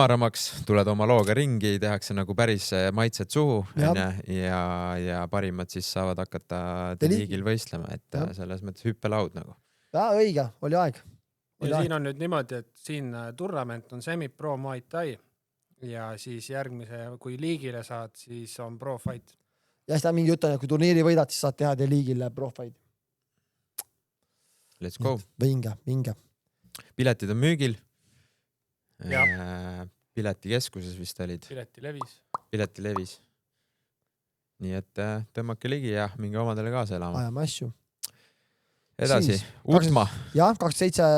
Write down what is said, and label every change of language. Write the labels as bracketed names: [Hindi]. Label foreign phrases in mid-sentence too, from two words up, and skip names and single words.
[Estonian] hämaramaks, tuled oma looga ringi, tehakse nagu päris maitsed suhu ja parimad siis saavad hakata liigil võistlema, et selles mõttes hüppelaud nagu. Õige, oli aeg. Ja siin on nüüd niimoodi, et siin turnament on semi-pro Muay Thai ja siis järgmise, kui liigile saad, siis on [English] pro fight. [Estonian] Ja seda mingi jutt on, et kui turniiri võidad, siis saad teha teie liigile [English] pro fight. Let's go. [Estonian] Vinge. Piletid on müügil. Ja. Piletikeskuses vist olid. Pileti levis. Nii et tõmmake ligi ja minge omadele kaasa elama. Ajame asju. Edasi, Utma. Jah, 27.